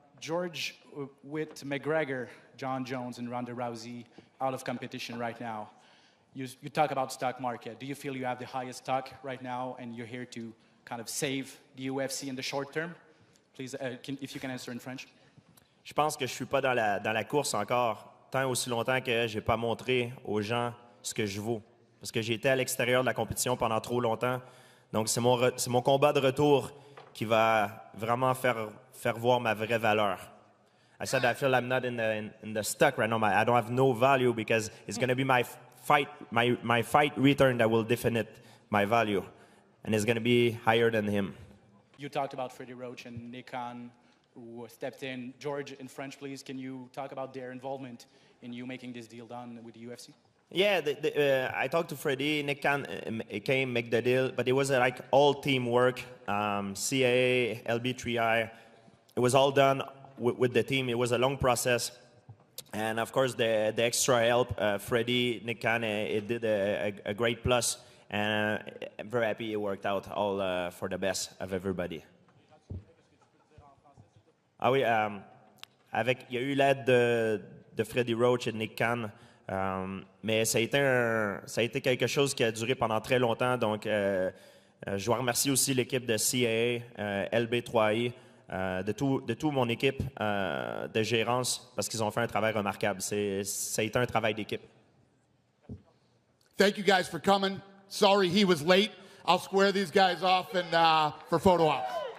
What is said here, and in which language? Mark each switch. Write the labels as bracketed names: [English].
[English] George, with McGregor, John Jones, and Ronda Rousey out of competition right now, you talk about stock market. Do you feel you have the highest stock right now and you're here to kind of save the UFC in the short term? Please, if you can answer in French. [French] Je pense que je suis pas dans la course encore tant aussi longtemps que j'ai pas montré aux gens ce que je vaux. Parce que j'ai été à l'extérieur de la compétition pendant trop longtemps. Donc, c'est mon combat de retour qui va vraiment faire voir ma vraie valeur. [English] I said I feel I'm not in the stuck right now. I don't have no value because it's going to be my fight return that will define my value. And it's going to be higher than him. You talked about Freddie Roach and Nick Khan, who stepped in. George, in French, please, can you talk about their involvement in you making this deal done with the UFC? Yeah, I talked to Freddie. Nick Khan came make the deal, but it was like all teamwork. CAA, LB3I, it was all done with the team. It was a long process, and of course the extra help. Freddie, Nick Khan, it did a great plus, and I'm very happy it worked out all for the best of everybody. [French] Ah oui, il y a eu l'aide de Freddie Roach et de Nick Khan. Mais ça a été quelque chose qui a duré pendant très longtemps. Donc, je dois remercier aussi l'équipe de CAA, LB3I, de tout mon équipe de gérance parce qu'ils ont fait un travail remarquable. Ça a été un travail d'équipe. [English] Thank you guys for coming. Sorry he was late. I'll square these guys off and for photo ops.